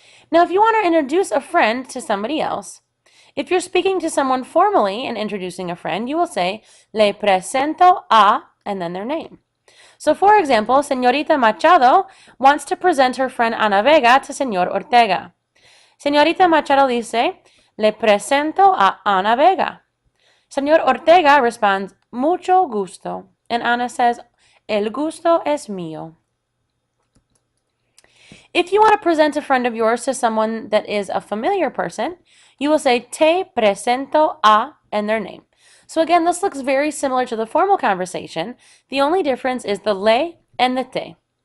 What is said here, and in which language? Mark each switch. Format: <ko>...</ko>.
<en>Now, if you want to introduce a friend to somebody else, if you're speaking to someone formally and introducing a friend, you will say,</en> <es>le presento a,</es> <en>and then their name. So, for example, Señorita Machado wants to present her friend Ana Vega to Señor Ortega.</en> <es>Señorita Machado dice, le presento a Ana Vega.</es> <en>Señor Ortega responds,</en> <es>mucho gusto.</es> <en>And Ana says,</en> <es>el gusto es mío.</es> <en>If you want to present a friend of yours to someone that is a familiar person, you will say,</en> <es>te presento a,</es> <en>and their name. So again, this looks very similar to the formal conversation. The only difference is the le and the te.</en>